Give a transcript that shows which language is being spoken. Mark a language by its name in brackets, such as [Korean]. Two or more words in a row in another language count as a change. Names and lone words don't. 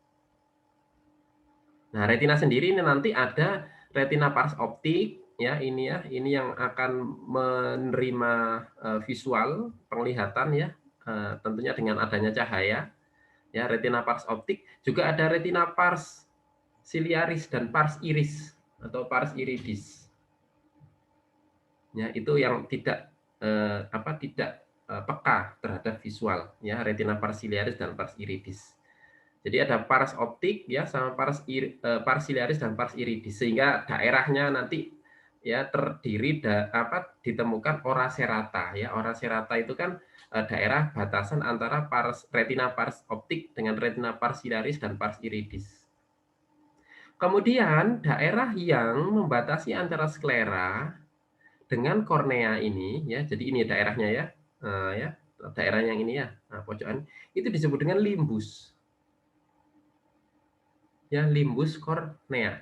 [Indonesian] Nah, retina sendiri ini nanti ada retina pars optik, ya ini yang akan menerima visual, penglihatan ya, tentunya dengan adanya cahaya. Ya, retina pars optik, juga ada retina [Latin] pars ciliaris [Indonesian] dan [Latin] pars iris [Indonesian] atau [Latin] pars iridis. [Indonesian] Ya, itu yang tidak peka terhadap visual ya, [Latin] retina pars ciliaris [Indonesian] dan [Latin] pars iridis. [Indonesian] Jadi ada pars optik ya sama [Latin] pars ciliaris [Indonesian] dan [Latin] pars iridis, [Indonesian] sehingga daerahnya nanti ya terdiri ditemukan [Latin] ora serrata [Indonesian] ya. [Latin] Ora serrata [Indonesian] itu kan daerah batasan antara retina pars optik dengan retina [Latin] pars ciliaris [Indonesian] dan [Latin] pars iridis. [Indonesian] Kemudian daerah yang membatasi antara sklera dengan kornea ini ya, jadi ini daerahnya ya, ya daerah yang ini ya, nah, pojokan itu disebut dengan limbus. Ya, limbus kornea.